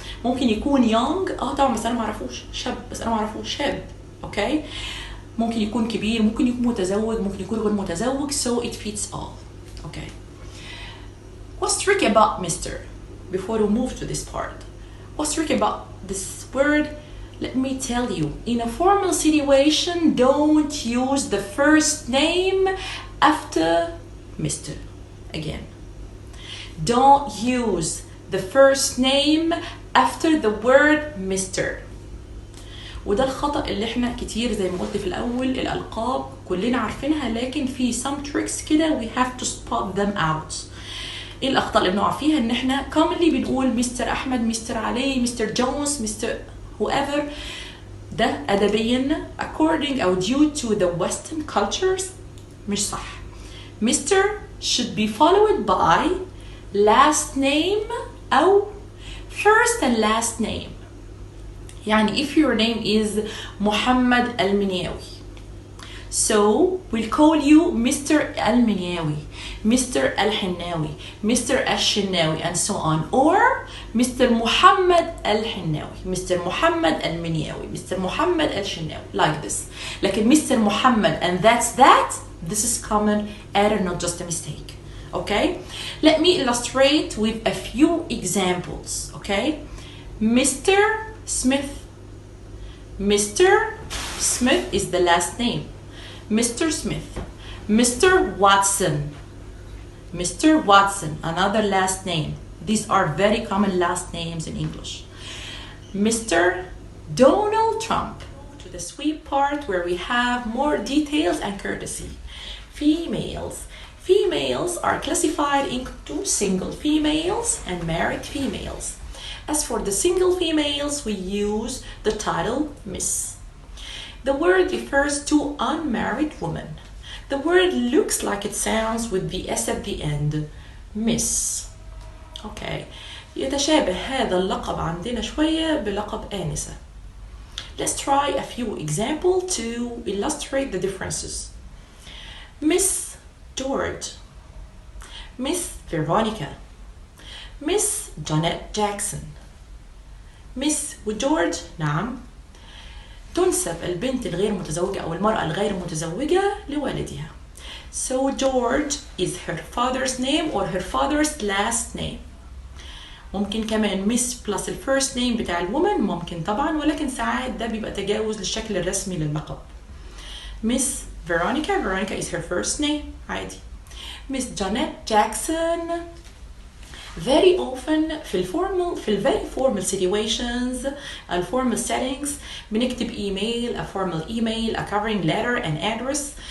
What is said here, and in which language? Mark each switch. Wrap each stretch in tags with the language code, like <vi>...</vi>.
<ar>ممكن يكون young طبعا بس أنا معرفوش، شاب بس أنا معرفوش، شاب. أوكي، ممكن يكون كبير، ممكن يكون متزوج، ممكن يكون غير متزوج.</ar> <en>So it fits all. Okay. What's tricky about Mr. Before we move to this part, what's tricky about this word? Let me tell you. In a formal situation, don't use the first name after Mr. Again. Don't use the first name after the word Mr.</en> <ar>وده الخطأ اللي احنا كتير زي ما قلت في الأول، الألقاب كلنا عارفينها، لكن في</ar> <en>some tricks</en> <ar>كده</ar> <en>we have to spot them out.</en> <ar>ايه الأخطاء اللي بنقع فيها؟ ان احنا commonly بنقول مستر أحمد، مستر علي، مستر جونز، مستر whoever. ده أدبيا</ar> <en>according أو due to the western cultures</en> <ar>مش صح.</ar> <en>Mr. should be followed by last name أو first and last name.</en> <ar>يعني</ar> <en>if your name is محمد المنياوي, so we'll call you Mr. المنياوي, Mr. الحناوي, Mr. الشناوي, and so on. Or Mr. محمد الحناوي, Mr. محمد المنياوي, Mr. محمد الشناوي, like this.</en> <ar>لكن Mr.</ar> <en>محمد and that's that, this is common error, not just a mistake. Okay? Let me illustrate with a few examples. Okay? Mr. Smith. Mr. Smith is the last name. Mr. Smith. Mr. Watson. Mr. Watson, another last name. These are very common last names in English. Mr. Donald Trump. To the sweet part where we have more details and courtesy. Females. Females are classified into single females and married females. As for the single females, we use the title Miss. The word refers to unmarried woman. The word looks like it sounds with the S at the end. Miss. Okay.</en> <ar>يتشابه هذا اللقب عندنا شوية بلقب آنسة.</ar> <en>Let's try a few examples to illustrate the differences. Miss George, Miss Veronica, Miss Janet Jackson.</en> <ar>Miss وجورج نعم تنسب البنت الغير متزوجة أو المرأة الغير متزوجة لوالدها.</ar> <en>So George is her father's name or her father's last name.</en> <ar>ممكن كمان</ar> <en>miss plus the first name</en> <ar>بتاع الwoman ممكن طبعا، ولكن ساعات ده بيبقى تجاوز للشكل الرسمي لللقب.</ar> <en>Miss Veronica is her first name</en> <ar>عادي.</ar> <en>Miss Janet Jackson very often في very formal situations formal settings</en> <ar>بنكتب</ar> <en>email, a formal email, a covering letter, an address.</en>